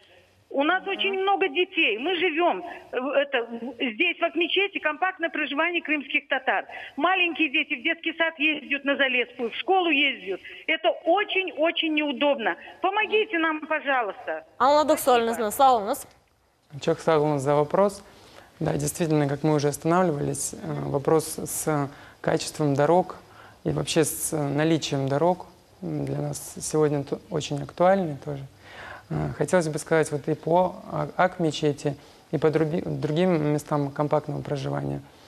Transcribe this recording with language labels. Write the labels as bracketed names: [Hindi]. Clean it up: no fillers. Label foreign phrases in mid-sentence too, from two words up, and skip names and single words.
[Russian] У нас очень много детей. Мы живем здесь, в Акмечете, компактное проживание крымских татар. Маленькие дети в детский сад ездят на Залесскую, в школу ездят. Это очень-очень неудобно. Помогите нам, пожалуйста. Алла Доксольна, слава нас. [Crimean Tatar] Çok sağ olun [Russian] за вопрос. Да, действительно, как мы уже останавливались, вопрос с качеством дорог и вообще с наличием дорог для нас сегодня очень актуальный тоже. Хотелось бы сказать вот и по Ак-мечети, и по другим местам компактного проживания.